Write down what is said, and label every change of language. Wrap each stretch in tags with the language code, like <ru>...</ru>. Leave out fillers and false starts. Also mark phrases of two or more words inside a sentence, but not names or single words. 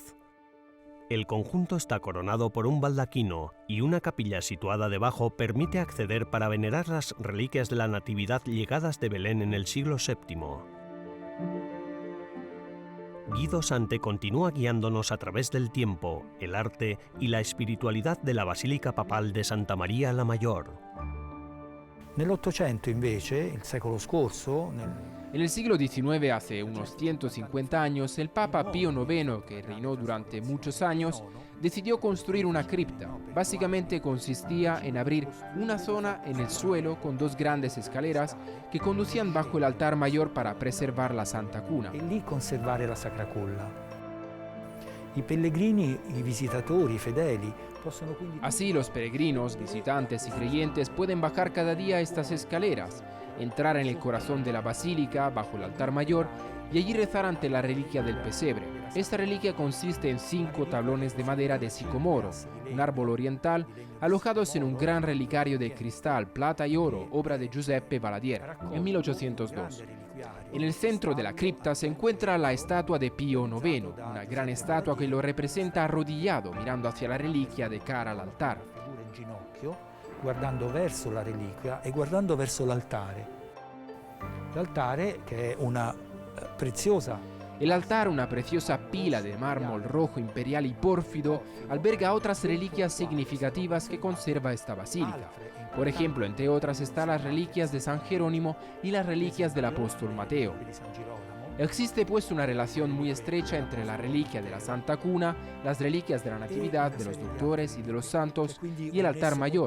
<es>El conjunto está coronado por un baldaquino y una capilla situada debajo permite acceder para venerar las reliquias de la Natividad llegadas de Belén en el siglo VII. Guido Sante continúa guiándonos a través del tiempo, el arte y la espiritualidad de la Basílica Papal de Santa María la Mayor.</es> <it>Nell'Ottocento invece, il secolo scorso,</it> <es>En el siglo XIX, hace unos 150 años, el Papa Pío IX, que reinó durante muchos años, decidió construir una cripta. Básicamente consistía en abrir una zona en el suelo con dos grandes escaleras que conducían bajo el altar mayor para preservar la Santa Cuna.</es> <it>e lì conservare la Sacra Culla. I pellegrini, i visitatori, i fedeli possono quindi...</it> <es>Así los peregrinos, visitantes y creyentes pueden bajar cada día estas escaleras, entrar en el corazón de la basílica bajo el altar mayor y allí rezar ante la reliquia del pesebre. Esta reliquia consiste en 5 tablones de madera de sicomoro, un árbol oriental, alojados en un gran relicario de cristal, plata y oro, obra de Giuseppe Valadiera, en 1802. En el centro de la cripta se encuentra la estatua de Pío IX, una gran estatua que lo representa arrodillado, mirando hacia la reliquia de cara al altar.</es> <it>figura in ginocchio, guardando verso la reliquia e guardando verso l'altare. L'altare, che è una preziosa...</it> <es>El altar, una preciosa pila de mármol rojo imperial y pórfido, alberga otras reliquias significativas que conserva esta basílica. Por ejemplo, entre otras están las reliquias de San Jerónimo y las reliquias del apóstol Mateo. Existe pues una relación muy estrecha entre la reliquia de la Santa Cuna, las reliquias de la Natividad, de los doctores y de los santos, y el altar mayor.</es>